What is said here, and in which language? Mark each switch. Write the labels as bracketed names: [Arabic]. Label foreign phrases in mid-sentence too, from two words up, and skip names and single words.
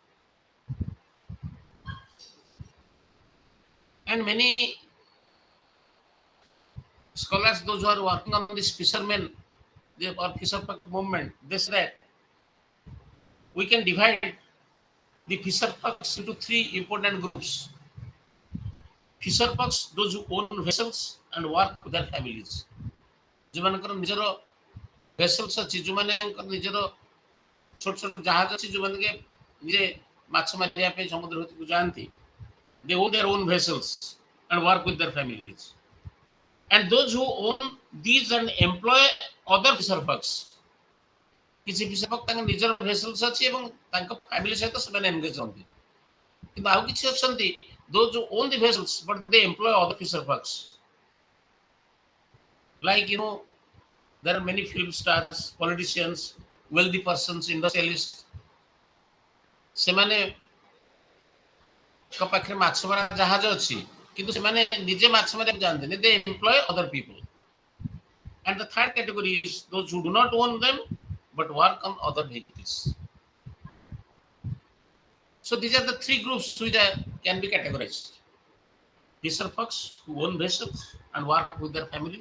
[English] And many scholars, those who are working on this fishermen or fisher movement, they say that we can divide the fisher folks into three important groups. Fisher folks, those who own vessels and work with their families. [Odia] ଯୋଉମାନଙ୍କର ନିଜର ଭେସଲ୍ସ ଅଛି, ଯୋଉମାନଙ୍କର ନିଜର ଛୋଟ ଛୋଟ ଜାହାଜ ଅଛି, ଯୋଉମାନେ ନିଜେ ମାଛ ମାରିବା ପାଇଁ ସମୁଦ୍ର ଭିତରକୁ ଯାଆନ୍ତି, [English] they own their own vessels and work with their families. And those who own these and employ other fisher folks, କିଛି fisher folk [Odia] ତାଙ୍କ ନିଜର ଭେସଲ୍ସ ଅଛି ଏବଂ ତାଙ୍କ ଫ୍ୟାମିଲି ସହିତ ସେମାନେ ଏନଗେଜ ହୁଅନ୍ତି। କିନ୍ତୁ ଆଉ କିଛି ଅଛନ୍ତି, [English] those who own the vessels but they employ other fisher folks. Like, there are many film stars, politicians, wealthy persons, industrialists. [Odia] ସେମାନେ ପାଖରେ ମାଛ ମରା ଜାହାଜ ଅଛି, କିନ୍ତୁ ସେମାନେ ନିଜେ ମାଛ ମାରିବାକୁ ଯାଆନ୍ତିନି, [English] they employ other people. And the third category is those who do not own them but work on other vehicles. So these are the three groups which can be categorized. Fisher folks who own vessels and work with their families.